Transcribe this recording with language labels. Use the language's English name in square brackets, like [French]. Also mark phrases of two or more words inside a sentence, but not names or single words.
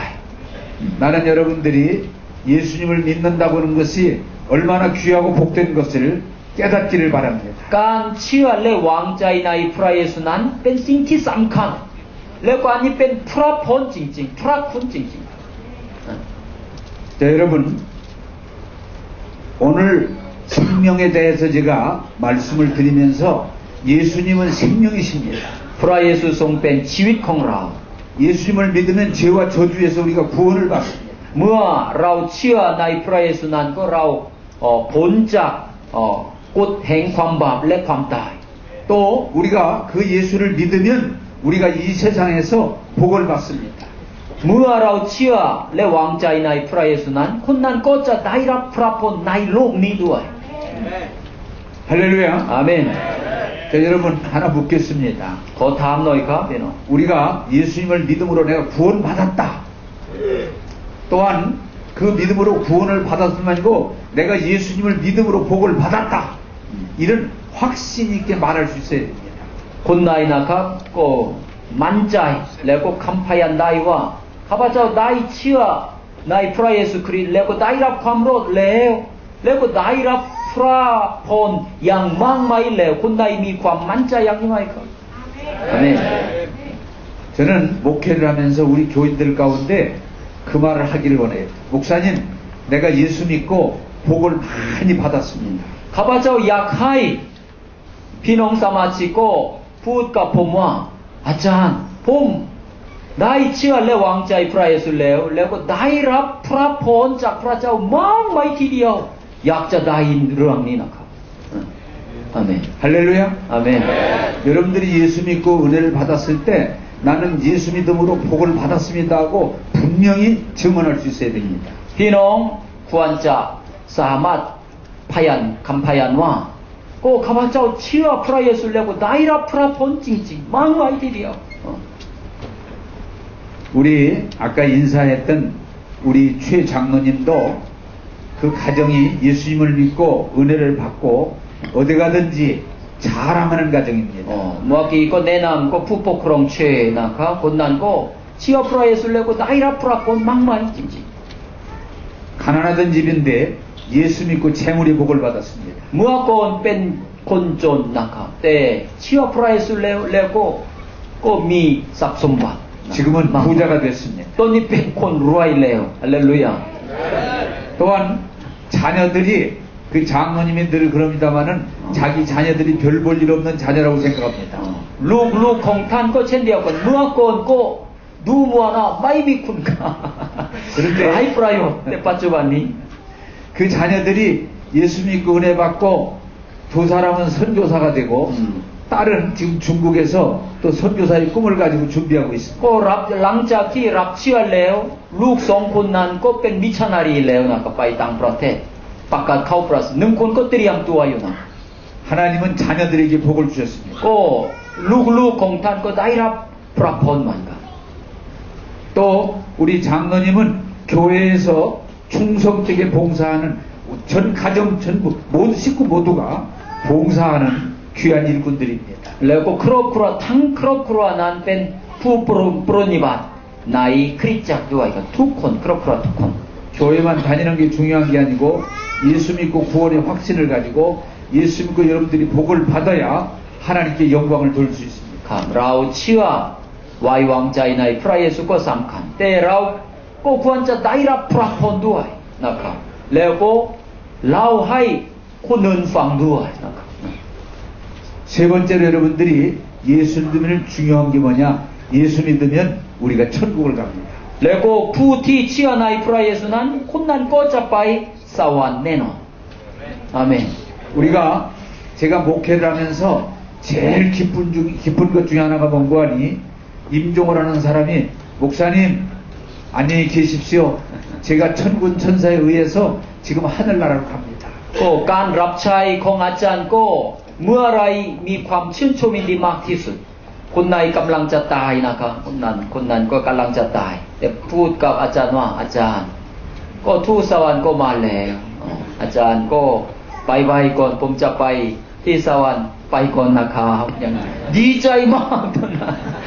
[Korean] 나는 여러분들이 예수님을 믿는다고 하는 것이 얼마나 귀하고 복된 것을 깨닫기를 바랍니다. [Thai] การเชื่อและวางใจในพระเยซูนั้นเป็นสิ่งที่สำคัญแล้วก็อันนี้เป็นพระพรจริงๆพระคุณจริงๆ [Korean] 자, 여러분, 오늘 생명에 대해서 제가 말씀을 드리면서 예수님은 생명이십니다. [Thai] พระเยซูทรงเป็นชีวิตของเรา [Korean] 예수님을 믿으면 죄와 저주에서 우리가 구원을 받습니다. [Thai] เมื่อเราเชื่อในพระเยซูนั้นก็เราพ้นจากกฎแห่งความบาปและความตาย [Korean] 또 우리가 그 예수를 믿으면 우리가 이 세상에서 복을 받습니다. [Thai] เมื่อเราเชื่อและวางใจในพระเยซูนั้นคนนั้นก็จะได้รับพระพรในโลกนี้ด้วย [Korean] 할렐루야. [Thai] อาเมน [Korean] 자, 여러분 하나 묻겠습니다. [Thai] ขอถามหน่อยครับพี่น้อง [Korean] 우리가 예수님을 믿음으로 내가 구원받았다. 또한 그 믿음으로 구원을 받았을 뿐만 아니고 내가 예수님을 믿음으로 복을 받았다. 이런 확신 있게 말할 수 있어야 됩니다. [Thai] คนไหนนะครับก็มั่นใจแล้วก็คำพยานได้ว่าข้าพเจ้าได้เชื่อในพระเยซูคริสต์แล้วก็ได้รับความรอดแล้วก็ได้รับพระพรอย่างมากมายแล้วคุณใดมีความมั่นใจอย่างนี้ไหมครับอาเมน [Korean] 저는 목회를 하면서 우리 교인들 가운데 그 말을 하기를 원해요. 목사님, 내가 예수 믿고 복을 많이 받았습니다. [Thai] ข้าพเจ้าอยากให้พี่น้องสมาชิกก็พูดกับผมว่าอาจารย์ผมได้เชื่อและวางใจพระเยซูแล้วก็ได้รับพระพรจากพระเจ้ามากมายทีเดียวอยากจะได้ยินเรื่องนี้นะครับอาเมน [Korean] 할렐루야. 아멘. 여러분들이 예수 믿고 은혜를 받았을 때 나는 예수 믿음으로 복을 받았습니다 하고 분명히 증언할 수 있어야 됩니다. [Thai] พี่น้องควรจะสามารถพยานคำพยานว่าก็ข้าพเจ้าเชื่อพระเยซูแล้วก็ได้รับพระพรจริงๆมากมายทีเดียว [Korean] 우리 아까 인사했던 우리 최 장로님도 그 가정이 예수님을 믿고 은혜를 받고 어디 가든지 자랑하는 가정입니다. [Thai] เมื่อกี้ก็แนะนำก็ผู้ปกครองเชนะครับคนนั้นก็เชื่อพระเยซูแล้วก็ได้รับพระพรมากมายจริง [Korean] 가난하던 집인데 예수 믿고 재물의 복을 받았습니다. [Thai] ๆเมื่อก่อนเป็นคนจนนะครับแต่เชื่อพระเยซูแล้วก็มีทรัพย์สมบัติ [Korean] 지금은 부자가 됐습니다. [Thai] ตอนนี้เป็นคนรวยแล้วฮาเลลูยา [Korean] 또한 자녀들이 그 장로님이 늘 그럽니다마는 자기 자녀들이 별 볼 일 없는 자녀라고 생각합니다. [Thai] ลูกของท่านก็เช่นเดียวกันเมื่อก่อนก็ดูมัวนะไม่มีคุณค่า [Korean] 그런데 [Thai] ไร้ประโยชน์แต่ปัจจุบันนี้ [Korean] 그 자녀들이 예수 믿고 은혜 받고 두 사람은 선교사가 되고 딸은 지금 중국에서 또 선교사의 꿈을 가지고 준비하고 있습니다. [Thai] ก็รับหลังจากที่รับเชื่อแล้วลูกสองคนนั้นก็เป็นมิชชันนารีแล้วนะก็ไปต่างประเทศประกาศเข้าประเทศหนึ่งคนก็เตรียมตัวอยู่นะ [Korean] 하나님은 자녀들에게 복을 주셨습니다. [Thai] ก็ลูกของท่านก็ได้รับพระพรเหมือนกัน [Korean] 또 우리 장로님은 교회에서 충성되게 봉사하는 전 가정 전부 모두 식구 모두가 봉사하는 귀한 일꾼들입니다. [Thai] แล้วก็ครอบครัวทั้งครอบครัวนั้นเป็นผู้ปรนนิบัติในคริสตจักรด้วยกันทุกคนครอบครัวทุกคน [Korean] 교회만 다니는 게 중요한 게 아니고 예수 믿고 구원의 확신을 가지고 예수 믿고 여러분들이 복을 받아야 하나님께 영광을 돌 수 있습니다. [Thai] ครับเราเชื่อไว้วางใจในพระเยซูก็สำคัญแต่เราก็ควรจะได้รับพระพรด้วยนะครับแล้วก็เล่าให้คนอื่นฟังด้วยนะครับ [Korean] 세 번째로 여러분들이 예수 믿으면 중요한 게 뭐냐? 예수 믿으면 우리가 천국을 갑니다. [Thai] แล้วก็ผู้ที่เชื่อในพระเยซูนั้นคนนั้นก็จะไปสวรรค์แน่นอนอาเมน [Korean] 우리가 제가 목회를 하면서 제일 기쁜 것 중에 하나가 뭔고 하니 임종을 하는 사람이 목사님 안녕히 계십시오. 제가 천군 천사에 의해서 지금 하늘나라로 갑니다. [Thai] ก็การรับใช้ของอาจารย์ก็เมื่อไรมีความชื่นชมยินดีมากที่สุดคนไหนกำลังจะตายนะครับคนนั้นก็กำลังจะตายแต่พูดกับอาจารย์ว่าอาจารย์ก็ทูตสวรรค์ก็มาแล้วอาจารย์ก็ไปก่อนผมจะไปที่สวรรค์ไปก่อนนะครับอย่างดีใจมากตอนนั้น